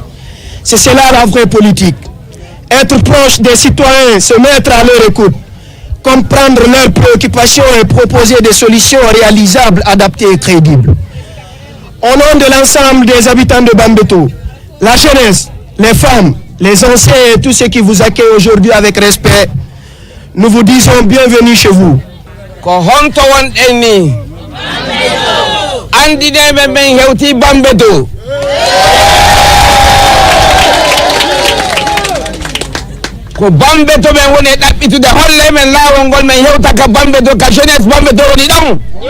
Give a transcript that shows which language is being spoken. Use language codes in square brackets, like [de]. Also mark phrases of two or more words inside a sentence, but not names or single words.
[fr] C'est cela la vraie politique. Être proche des citoyens, se mettre à leur écoute, comprendre leurs préoccupations et proposer des solutions réalisables, adaptées et crédibles. Au nom de l'ensemble des habitants de Bambeto, la jeunesse, les femmes, les anciens et tous ceux qui vous accueillent aujourd'hui avec respect, nous vous disons bienvenue chez vous. [ff] Ko Bambeto ben woni ɗaɓɓitude holle men laawol ngol men hewta ka Bambeto ka jeunesse Bambeto woni ɗon.